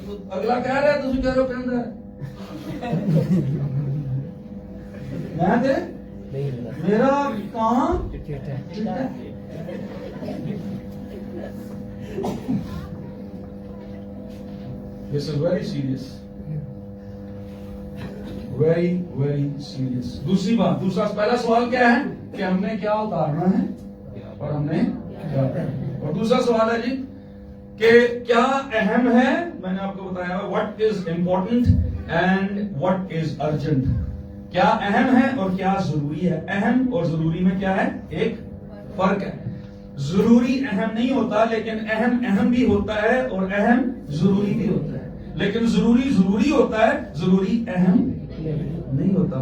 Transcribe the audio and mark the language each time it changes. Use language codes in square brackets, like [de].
[ur] اگلا کہہ رہا ہے تم کہہ رہے ہو کہہ رہا ہے میرا کام [en] This is very serious. Very, very serious. [ur] دوسری بات، پہلا سوال کیا ہے کہ ہم نے کیا اتارنا ہے اور ہم نے کیا پہننا. اور دوسرا سوال ہے جی کہ کیا اہم ہے. میں نے آپ کو بتایا [en] what is important and what is urgent. [ur] کیا اہم ہے اور کیا ضروری ہے. اہم اور ضروری میں کیا ہے؟ ایک فرق ہے. ضروری اہم نہیں ہوتا، لیکن اہم بھی ہوتا ہے اور اہم ضروری بھی ہوتا ہے. لیکن ضروری ہوتا ہے، ضروری اہم نہیں ہوتا.